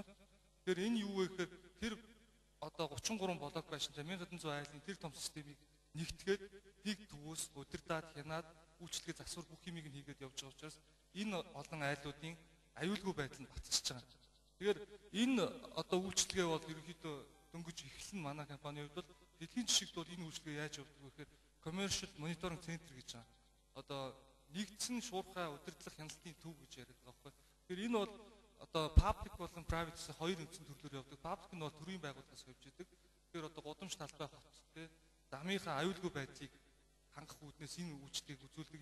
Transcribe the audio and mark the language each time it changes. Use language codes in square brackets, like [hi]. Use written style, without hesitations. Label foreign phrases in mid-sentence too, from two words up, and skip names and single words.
[mn] Тэгэхээр энэ юу вэ гэхээр тэр одоо 33 блок байшин 1700 айлын тэр том системийг нэгтгээд нэг төвөөс удирдаад хянаад үйлчлэгээ засвар бүх юмыг нь хийгээд явж байгаа учраас энэ олон айлуудын аюулгүй байдал нь батцж байгаа. Тэгэхээр энэ одоо үйлчлэгээ бол ерөнхийдөө дөнгөж эхлэн манай компанийн хувьд бол дэлхийн жишгт бол энэ үйлчлэгээ яаж явуулдаг вэ гэхээр [en] commercial monitoring center [mn] гэж байгаа. Одоо нэгдсэн шуурхай удирдлах хяналтын төв гэж яриад байгаа байхгүй. Тэгэхээр энэ бол одоо public болон private гэсэн хоёр үндсэн төрлөөр явдаг. Public нь бол төрийн байгууллагаас хөвж идэг. Тэгэхээр одоо гудамж талбай хот те замынхаа аюулгүй байдлыг хангах үүднээс энэ үйлчлэгийг үзүүлдэг.